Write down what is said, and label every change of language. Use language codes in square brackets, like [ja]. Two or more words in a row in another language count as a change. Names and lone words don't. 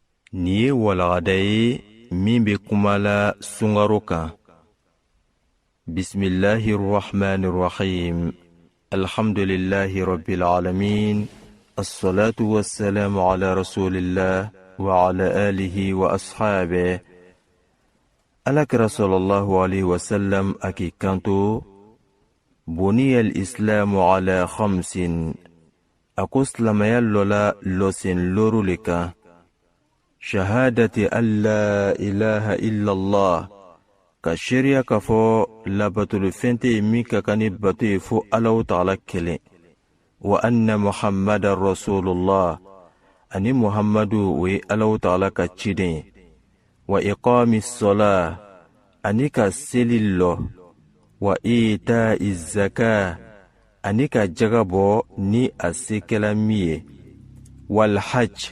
[bm] Ni ye walagada ye min bɛ kuma la sunkaro kan. [ar] بسم الله الرحمن الرحيم. الحمد لله رب العالمين والصلاة والسلام على رسول الله وعلى آله وأصحابه. [bm] Alakira [ar] صلى الله عليه وسلم [bm] aki kanto. [ar] بني الإسلام على خمس. [bm] Ako silamaya lola losin loru le kan. [ar] شهادة أن لا إله إلا الله. [bm] Ka sharia ka fɔ labatulu fɛn tɛ min ka kan ni bato ye fo Alahu Taala kelen. [ar] وأن محمدا رسول الله. [bm] Ani Muhammadu o ye Alahu Taala ka ciden ye. [ar] وإقام الصلاة. [bm] Ani ka seli lɔ. [ar] وإيتاء الزكاة. [bm] Ani ka jaga bɔ ni a se kɛla min ye. [ar] والحج.